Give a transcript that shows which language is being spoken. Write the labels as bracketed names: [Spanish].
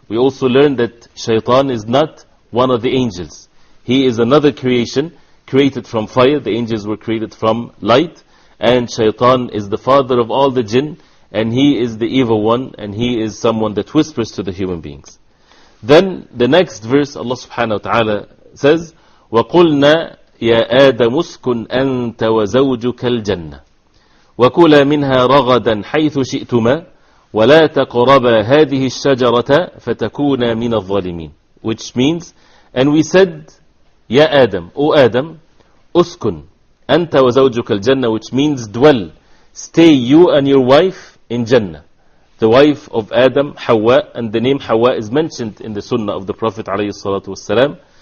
[English] We also learn that shaitan is not one of the angels. He is another creation, created from fire. The angels were created from light. And shaitan is the father of all the jinn, and he is the evil one, and he is someone that whispers to the human beings. Then the next verse, Allah subhanahu wa ta'ala says, [Arabic] وَقُلْنَا يَا آدَمُ اسْكُنْ أَنْتَ وَزَوْجُكَ الْجَنَّةِ وَكُلَا مِنْهَا رَغَدًا حَيْثُ شِئْتُمَا وَلَا تَقْرَبَا هَذِهِ الشَّجَرَةَ فَتَكُونَا مِنَ الظَّالِمِينَ. [English] Which means, and we said, Ya Adam, O Adam, [Arabic] uskun, anta wa zawjuka al-jannah, [English] which means dwell, stay you and your wife in Jannah. The wife of Adam, Hawa, and the name Hawa is mentioned in the Sunnah of the Prophet ﷺ.